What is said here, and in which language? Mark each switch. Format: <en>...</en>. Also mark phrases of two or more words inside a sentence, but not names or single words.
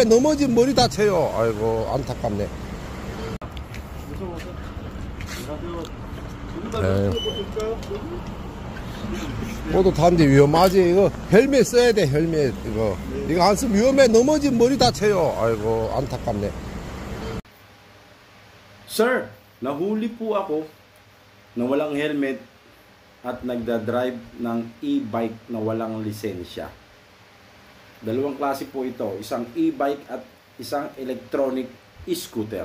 <ko>넘어지면 머리 다쳐요. 아이고 안타깝네. 네. 모두 타는데 위험하지. 이거 헬멧 써야 돼. 헬멧 이거 안 쓰면 위험해. 넘어지면 머리 다쳐요. 아이고 안타깝네.</ko> <tl>Sir, nahuli po ako na walang helmet at nagda-drive ng e-bike na walang lisensya. Dalawang klase po ito, isang e-bike at isang</tl> <en>electronic e-scooter.</en>